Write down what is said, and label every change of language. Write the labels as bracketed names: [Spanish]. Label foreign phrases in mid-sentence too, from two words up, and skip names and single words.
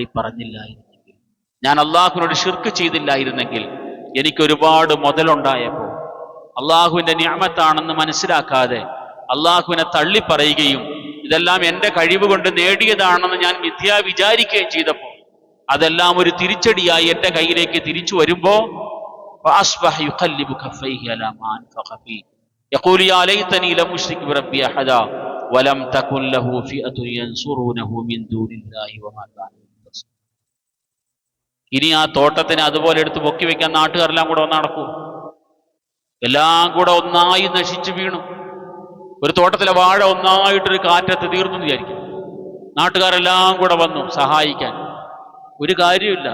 [Malayalam] പറഞ്ഞില്ലായിരുന്നെങ്കിൽ, ഞാൻ അള്ളാഹുവിനോട് ശിർക്ക് ചെയ്തില്ലായിരുന്നെങ്കിൽ, എനിക്ക് ഒരുപാട് മുതലുണ്ടായപ്പോൾ അള്ളാഹുവിന്റെ നിഅമത്താണെന്ന് മനസ്സിലാക്കാതെ അള്ളാഹുവിനെ തള്ളി പറയുകയും ഇതെല്ലാം എൻ്റെ കഴിവ് കൊണ്ട് നേടിയതാണെന്ന് ഞാൻ മിഥ്യാ വിചാരിക്കുകയും ചെയ്തപ്പോൾ അതെല്ലാം ഒരു തിരിച്ചടിയായി എൻ്റെ കയ്യിലേക്ക് തിരിച്ചു വരുമ്പോ [Arabic] فأصبح يقلب كفيه على ما أنفق فيه يقول يا ليتني لم أشرك بربي أحدا ولم تكن له فئة ينصرونه من دون الله وما كان منتصرا. [Malayalam] ഇനി ആ തോട്ടത്തിനെ അതുപോലെ എടുത്ത് പൊക്കി വെക്കാൻ നാട്ടുകാരെല്ലാം കൂടെ ഒന്ന് നടക്കൂ? എല്ലാം കൂടെ ഒന്നായി നശിച്ചു വീണു. ഒരു തോട്ടത്തിലെ വാഴ ഒന്നായിട്ടൊരു കാറ്റത്ത് തീർന്നു വിചാരിക്കും. നാട്ടുകാരെല്ലാം കൂടെ വന്നു സഹായിക്കാൻ. ഒരു കാര്യമില്ല.